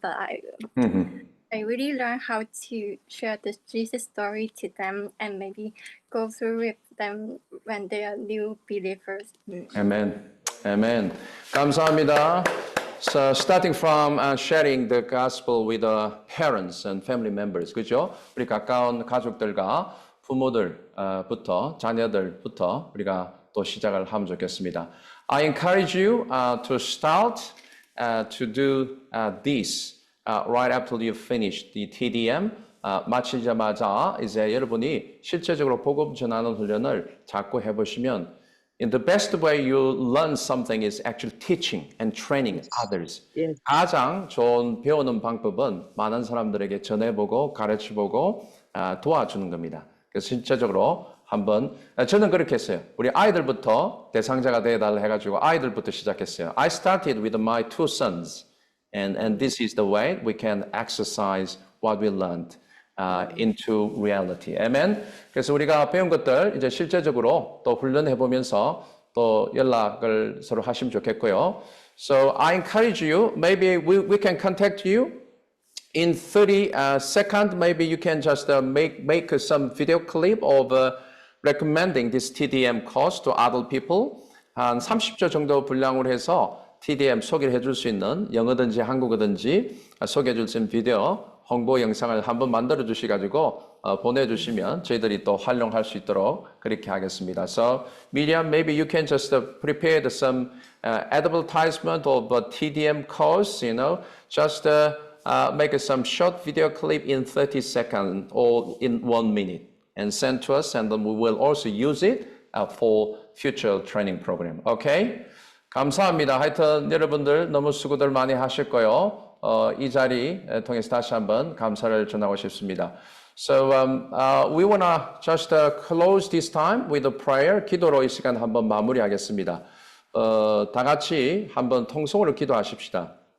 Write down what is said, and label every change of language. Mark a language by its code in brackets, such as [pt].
[en] But I really learned how to share this Jesus story to them and maybe go through with them when they are new believers. Amen. Amen. [ko] 감사합니다. [en] So starting from sharing the gospel with the parents and family members, [ko] 그죠? 우리 가까운 가족들과 부모들부터 자녀들부터 우리가 또 시작을 하면 좋겠습니다. [en] I encourage you to start to do this. Right after you finish the TDM, [ko] 마치자마자 이제 여러분이 실제적으로 복음 전하는 훈련을 자꾸 해보시면, [en] in the best way you learn something is actually teaching and training others. [ko] 가장 좋은 배우는 방법은 많은 사람들에게 전해보고 가르쳐보고 도와주는 겁니다. 그래서 실제적으로 한번 저는 그렇게 했어요. 우리 아이들부터 대상자가 되어달라 해가지고 아이들부터 시작했어요. [en] I started with my 2 sons. And this is the way we can exercise what we learned into reality. Amen. [ko] 그래서 우리가 배운 것들 이제 실제적으로 또 훈련해 보면서 또 연락을 서로 하시면 좋겠고요. [en] So I encourage you. Maybe we can contact you in 30 seconds. Maybe you can just make some video clip of recommending this TDM course to other people. 한 30초 정도 분량으로 해서 TDM 소개를 해줄 수 있는 영어든지 한국어든지 소개해 줄 수 있는 비디오 홍보 영상을 한번 만들어 주셔가지고 보내주시면 저희들이 또 활용할 수 있도록 그렇게 하겠습니다. So Miriam, maybe you can just prepare some advertisement of a TDM course, you know, just make some short video clip in 30 seconds or in 1 minute and send to us, and then we will also use it for future training program. Okay? [ko] 감사합니다. 하여튼 여러분들 너무 수고들 많이 하실 거요. 이 자리 통해서 다시 한번 감사를 전하고 싶습니다. [en] So we wanna just close this time with a prayer. [ko] 기도로 이 시간 한번 마무리하겠습니다. 다 같이 한번 통성으로 기도하십시다.